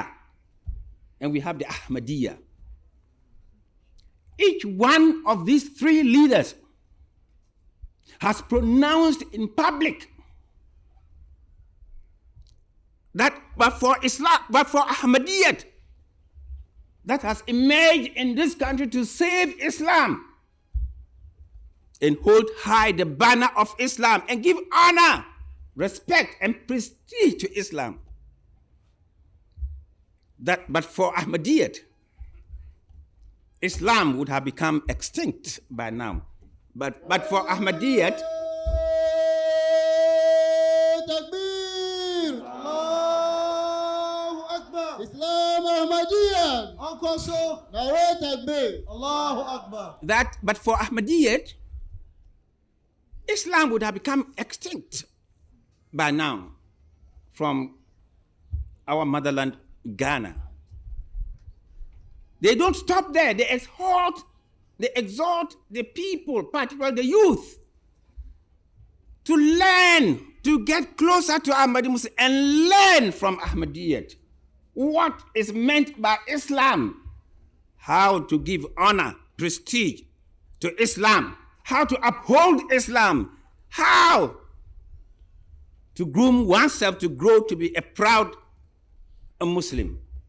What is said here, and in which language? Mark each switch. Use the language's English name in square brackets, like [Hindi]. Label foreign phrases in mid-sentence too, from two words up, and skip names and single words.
[English] And we have the Ahmadiyya. Each one of these 3 leaders has pronounced in public that but for Ahmadiyya that has emerged in this country to save Islam and hold high the banner of Islam and give honor, respect, and prestige to Islam. That but for Ahmadiyya, Islam would have become extinct by now. But for Ahmadiyya, Takbir! [Arabic] الله أكبر! [English] Islam Ahmadiyya! Ankoso! [Arabic] نعرة تكبير! الله أكبر! [English] But for Ahmadiyya, Islam would have become extinct by now from our motherland, Ghana. They don't stop there. They exhort the people, particularly the youth, to learn, to get closer to Ahmadi Muslim and learn from Ahmadiyya what is meant by Islam, how to give honor, prestige to Islam, how to uphold Islam, how to groom oneself to grow to be a proud Muslim.